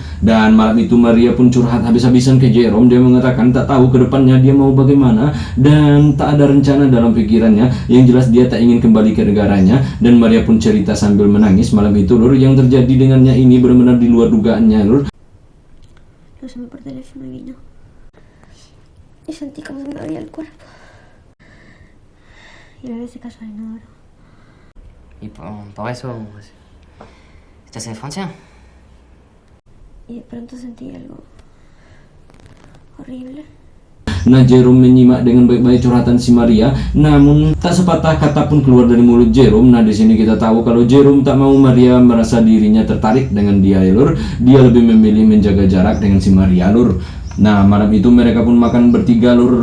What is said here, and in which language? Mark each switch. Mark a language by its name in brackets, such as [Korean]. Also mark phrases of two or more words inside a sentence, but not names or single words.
[Indonesian] Dan malam itu Maria pun curhat habis-habisan ke Jerome. Dia mengatakan tak tahu ke depannya dia mau bagaimana dan tak ada rencana dalam pikirannya. Yang jelas dia tak ingin kembali ke negaranya. Dan Maria pun cerita sambil menangis malam itu lur. Yang terjadi dengannya ini benar-benar di luar dugaannya lur. [Spanish] Lo llamé por teléfono y vino. Y sentí como me dolía el cuerpo. Y le ese caso al inodoro. Y por eso estás en Francia. Y de pronto sentí algo horrible. [Indonesian] Nah, Jerome menyimak dengan baik-baik curhatan si Maria, namun tak sepatah kata pun keluar dari mulut Jerome. Nah, di sini kita tahu kalau Jerome tak mau Maria merasa dirinya tertarik dengan dia ya lur. Dia lebih memilih menjaga jarak dengan si Maria lur. Nah, malam itu mereka pun makan bertiga lur.